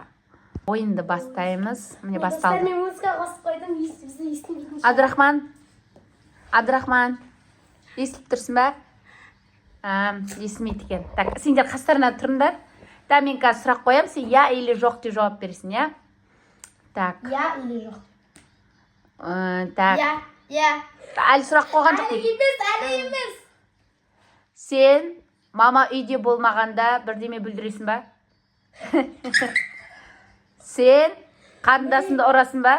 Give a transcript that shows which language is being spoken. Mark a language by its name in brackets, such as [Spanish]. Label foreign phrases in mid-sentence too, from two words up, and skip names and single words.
[Kazakh] Ойынды бастаймыз. Міне басталды. Мен музыка қосып қойдым, бізді естімейтін. Абдрахман, естіліп тұрсың ба? Естімейді екен. Так, сендер қастарына тұрыңдар. Да, мен қазір сұрақ қоям, сен [Russian] я или [Kazakh] жоқ деп жауап бересің, я? Так. [Russian] Я или жоқ? [Kazakh] Так. Я. Әлі сұрақ қойған жоқ дейді. Әлі емес. Сен мама үйде болмағанда бірдеме бүлдіресің ба? Сен қарындасыңды ұрасың ба?